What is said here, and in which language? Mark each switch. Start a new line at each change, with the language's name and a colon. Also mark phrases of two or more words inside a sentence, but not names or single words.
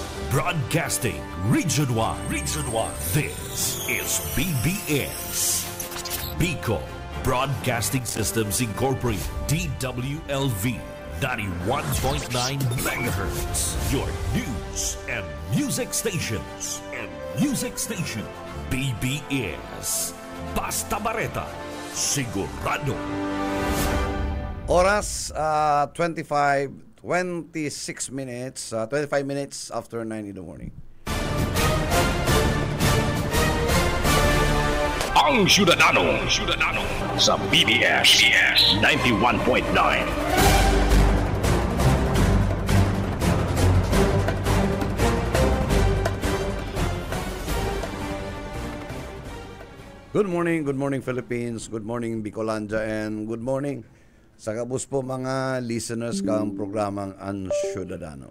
English: Broadcasting Region 1. Region 1. This is BBS. Bicol Broadcasting Systems Incorporated. DWLV. 91.9 megahertz. Your news and music stations.
Bikol: BBS. Basta Bareta. Sigurado.
English: Oras 26 minutes, 25 minutes after 9 in the morning.
Bikol: Ang Syudadano sa BBS 91.9.
English: Good morning Philippines, good morning Bicolanja, and good morning
Bikol: sa kabus po mga listeners kang programang
English: Ang Syudadano.